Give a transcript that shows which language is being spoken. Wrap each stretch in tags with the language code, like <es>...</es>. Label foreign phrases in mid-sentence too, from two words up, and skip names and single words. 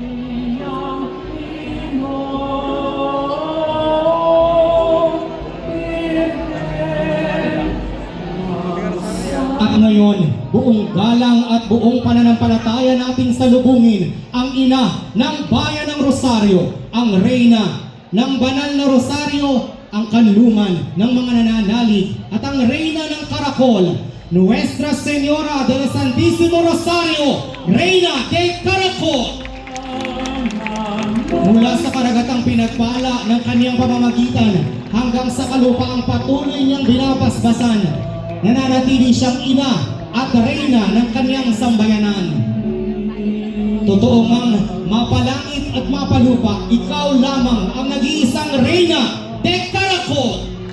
<tl>At ngayon, buong galang at buong pananampalataya nating salubungin ang ina ng bayan ng Rosario, ang reyna ng banal na Rosario, ang kanlungan ng mga nananalig, at ang reyna ng Caracol, Nuestra Señora del Santísimo Rosario, Reina del Caracol. Mula sa karagatang pinagpala ng kaniyang pamamagitan hanggang sa kalupaang patuloy niyang binabasbasan, nananatili siyang ina at reyna ng kaniyang sambayanan. Totoo ngang mapalangit at mapalupa, ikaw lamang ang nag-iisang Reyna del Caracol.</tl>